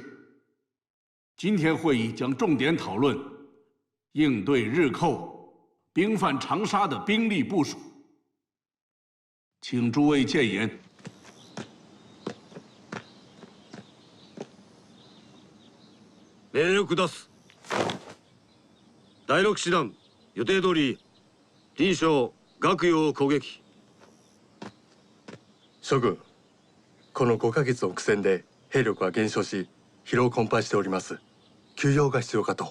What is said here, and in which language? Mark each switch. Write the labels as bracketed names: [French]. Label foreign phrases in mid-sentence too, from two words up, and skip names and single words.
[Chinese] 今天会议将重点讨论应对日寇兵犯长沙的兵力部署。请诸位建言。 [Japanese] 命令を下す。第6師団予定通り林将岳陽を攻撃。諸軍、この5ヶ月の苦戦で兵力は減少し疲労困憊しております。休養が必要かと。